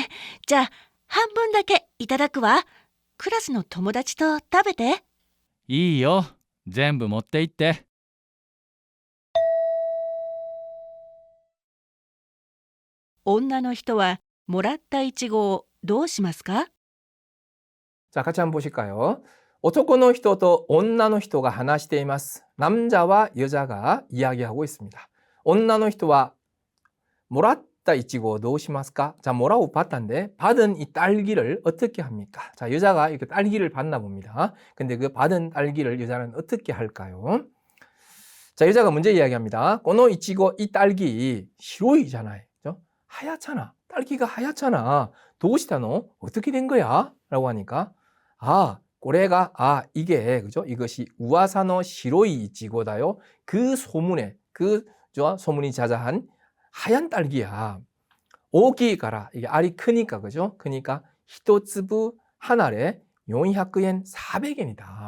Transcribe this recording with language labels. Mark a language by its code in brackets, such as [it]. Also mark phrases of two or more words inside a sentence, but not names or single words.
[ja] じゃあ半分だけいただくわ。クラスの友達と食べて。いいよ。全部持って行って。女の人はもらったイチゴをどうしますか？ [ko] 자, 같이 한번 보실까요? [ja] 男の人と女の人が話しています. [ko] 남자와 여자가 이야기하고 있습니다. [ja] 女の人は もらったイチゴをどうしますか? [ko] 자, 뭐라고 받았는데 받은 이 딸기를 어떻게 합니까? 자, 여자가 이렇게 딸기를 받나 봅니다. 근데 그 받은 딸기를 여자는 어떻게 할까요? 자, 여자가 먼저 이야기합니다. [ja] このイチゴ, [ko] 이 딸기 [ja] 白いじゃない. [ko] 하얗잖아. 딸기가 하얗잖아. [ja] どうしたの? [ko] 어떻게 된 거야? 라고 하니까 이게, 그죠? 이것이 [ja] 噂の白いイチゴだよ. [ko] 그 소문에, 소문이 자자한 하얀 딸기야. 오기가라. 이게 알이 크니까, 그죠? 크니까, 히토츠부 한 알에 400엔, 400엔이다.